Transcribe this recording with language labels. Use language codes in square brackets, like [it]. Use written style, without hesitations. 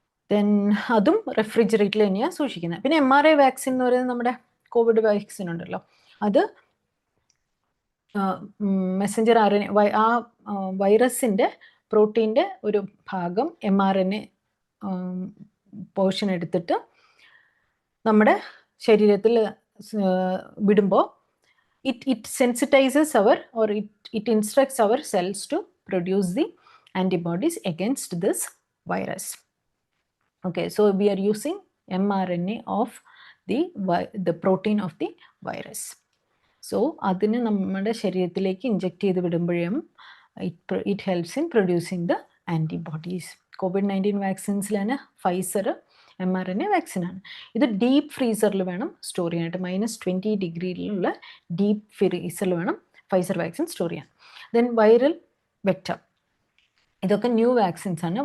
[ml] Then അതും റെഫ്രിജറേറ്ററിൽ തന്നെയാണ് സൂക്ഷിക്കുന്നത്. പിന്നെ mRNA വാക്സിൻ എന്ന് പറയുന്നത് നമ്മുടെ കോവിഡ് വാക്സിൻ ഉണ്ടല്ലോ, അത് മെസ്സഞ്ചർ RNA ആ വൈറസിൻ്റെ പ്രോട്ടീൻ്റെ ഒരു ഭാഗം mRNA പോർഷൻ എടുത്തിട്ട് നമ്മുടെ ശരീരത്തിൽ വിടുമ്പോൾ [en] it sensitizes it instructs our cells to produce the antibodies against this virus. Okay, so we are using mRNA of the protein of the virus. [ml] So അതിനെ നമ്മുടെ ശരീരത്തിലേക്ക് ഇഞ്ചെക്ട് ചെയ്ത് വിടുമ്പോഴും [en] it helps in producing the antibodies. [ml] COVID-19 വാക്സിൻസിലാണ് Pfizer mRNA വാക്സിനാണ്. ഇത് deep ഫ്രീസറിൽ വേണം store ചെയ്യാനായിട്ട്. -20 ഡിഗ്രിയിലുള്ള deep ഫ്രീസറിൽ വേണം ഫൈസർ വാക്സിൻ സ്റ്റോർ ചെയ്യാൻ. ദെൻ വൈറൽ വെക്റ്റർ, ഇതൊക്കെ ന്യൂ വാക്സിൻസ് ആണ്.